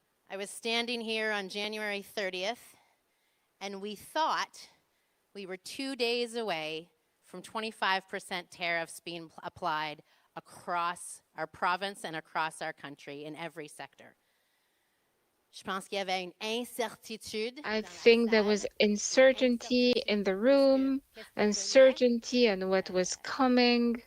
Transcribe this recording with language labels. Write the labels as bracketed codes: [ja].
[en] I was standing here on January 30th, and we thought we were 2 days away from 25% tariffs being applied across our province and across our country in every sector. [fr] Je pense qu'il y avait une incertitude. [en] I think there was uncertainty in the room, uncertainty on what was coming.